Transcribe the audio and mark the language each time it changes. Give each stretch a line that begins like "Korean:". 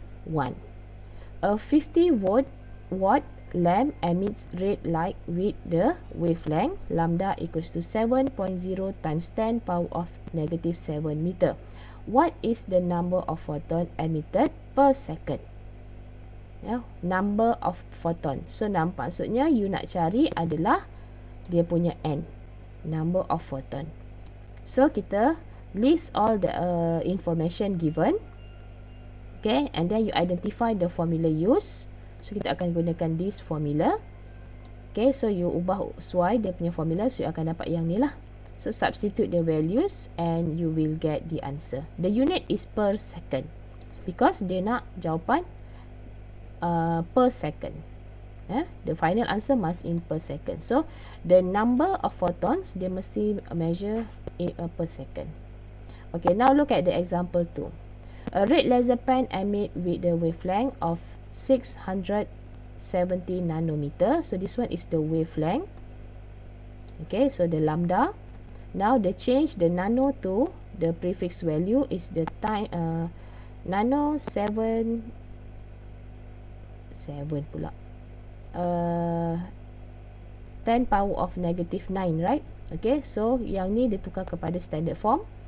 English: 1. A 50 watt lamp emits red light with the wavelength lambda equals to 7.0 times 10 power of negative 7 meter. What is the number of photon emitted per second? Ya, number of photon.
Malay: So maksudnya you nak cari adalah dia punya n,
English: number of photon. So kita list all the information given. Okay, and then you identify the formula used.
Malay: So kita akan gunakan
English: this formula.
Malay: Okay, so you ubah sesuai dia punya formula, so you akan dapat yang ni lah.
English: So substitute the values and you will get the answer. The unit is per second because
Malay: dia nak jawapan
English: per second. The final answer must in per second. So the number of photons
Malay: dia mesti
English: measure per second. Okay, now look at the example 2. A red laser pen emit with the wavelength of 670 nanometer. So this one is the wavelength. Okay, so the lambda. Now the change the nano to the prefix value is the time nano 7 pula. 10 power of negative 9, right?
Malay: Okay, so yang ni ditukar kepada standard form.